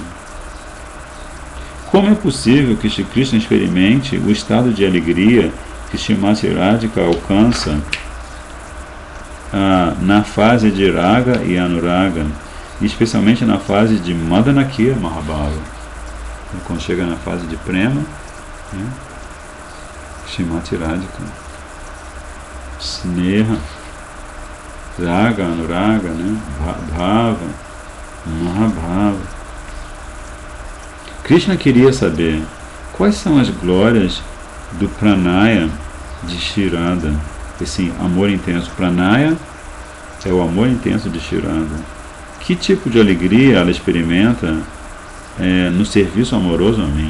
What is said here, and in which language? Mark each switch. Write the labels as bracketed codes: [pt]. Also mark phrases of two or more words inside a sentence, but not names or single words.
[pt] Como é possível que Shri Krishna experimente o estado de alegria que Srimati Radhika alcança na fase de Raga e Anuraga, especialmente na fase de [sa] Madanakya Mahabhava? [pt] Quando chega na fase de Prema, né? [sa] Srimati Radhika, Sneha, Raga, Anuraga, né? Bhava, Mahabhava. [pt] Krishna queria saber quais são as glórias do Pranaya de Shri Radha, esse amor intenso. Pranaya é o amor intenso de Shri Radha. Que tipo de alegria ela experimenta no serviço amoroso a mim?